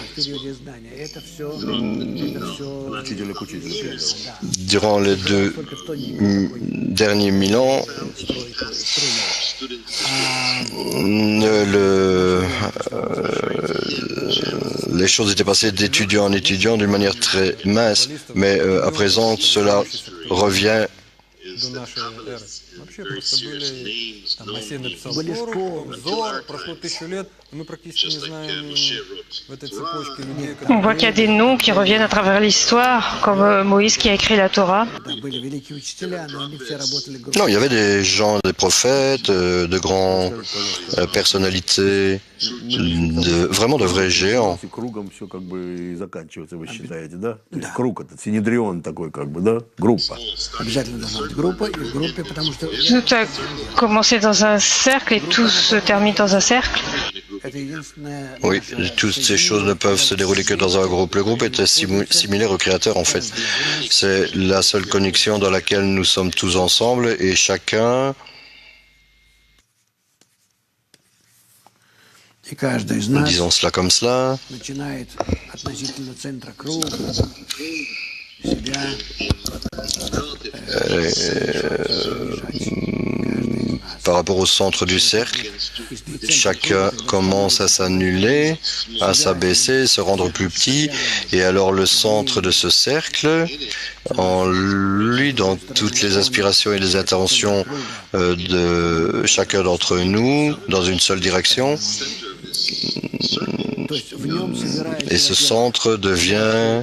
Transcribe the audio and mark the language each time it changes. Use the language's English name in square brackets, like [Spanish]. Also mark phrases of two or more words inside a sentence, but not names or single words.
[French] Durant les 2 derniers 1000 ans, les choses étaient passées d'étudiant en étudiant d'une manière très mince, mais à présent, cela revient. [Russian] Вообще просто были, там, Моисей написал Тору, Зор, прошло 1000 лет, и мы практически не знаем в этой цепочке людей, [French] On voit qu'il y a des noms qui reviennent à travers l'histoire, comme Moïse qui a écrit la Torah. Non, il y avait des gens, des prophètes, de grandes personnalités, vraiment de vrais géants. [Russian] Кругом все как бы заканчивается, вы считаете, да? То есть круг этот, синедрион такой как бы, да? Группа. Обязательно должна быть группа, и в группе, потому что [French] Tout a commencé dans un cercle et tout se termine dans un cercle. [Russian] это единственное... [French] Oui, toutes ces choses ne peuvent se dérouler que dans un groupe. Le groupe était similaire au Créateur, en fait. C'est la seule connexion dans laquelle nous sommes tous ensemble et chacun... [Russian] И каждый из нас [French] Disons cela comme cela. [Russian] начинает относительно центра круга себя [French] Par rapport au centre du cercle, chacun commence à s'annuler, à s'abaisser, se rendre plus petit, et alors le centre de ce cercle, en lui, dans toutes les aspirations et les intentions de chacun d'entre nous, dans une seule direction, et ce centre devient...